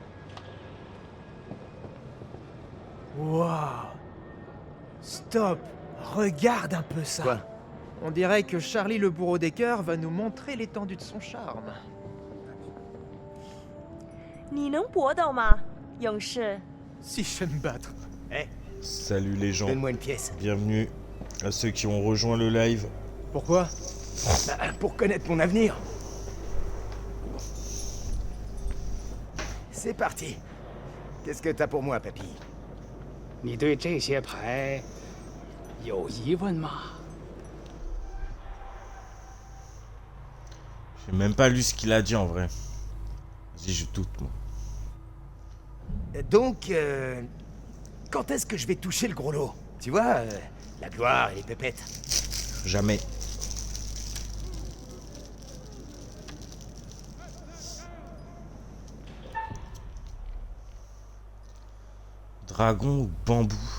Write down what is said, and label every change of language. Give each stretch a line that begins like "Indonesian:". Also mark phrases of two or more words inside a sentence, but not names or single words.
French: Waouh! Stop! Regarde un peu ça! Quoi? On dirait que Charlie le bourreau des cœurs va nous montrer l'étendue de son charme.
Chinese: 你能搏斗吗，勇士？
French: Si je sais me battre. Eh, Salut les gens, donne-moi une pièce. bienvenue à ceux qui ont rejoint le live. Pourquoi? Bah, pour connaître mon avenir. C'est parti. Qu'est-ce que t'as pour moi, papy?
Chinese: 你对这些牌有疑问吗？
French: J'ai même pas lu ce qu'il a dit en vrai. Vas-y, je doute moi. Donc, quand est-ce que je vais toucher le gros lot? Tu vois, la gloire et les pépettes. Jamais. Dragon ou bambou?